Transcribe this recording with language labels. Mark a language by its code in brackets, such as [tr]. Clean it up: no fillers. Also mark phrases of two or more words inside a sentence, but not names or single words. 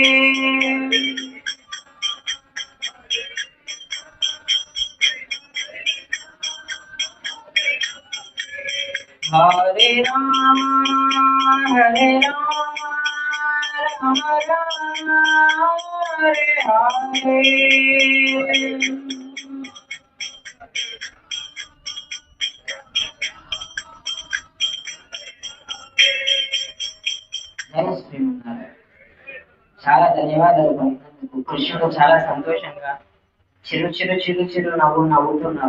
[sa] Hare Rama, Hare Rama, Rama Rama, Hare Hare. [te] చాలా ధన్యవాదాలు పలికినందుకు. కృష్ణుడు చాలా సంతోషంగా చిరు చిరు చిరు చిరు నవ్వుతున్నారు.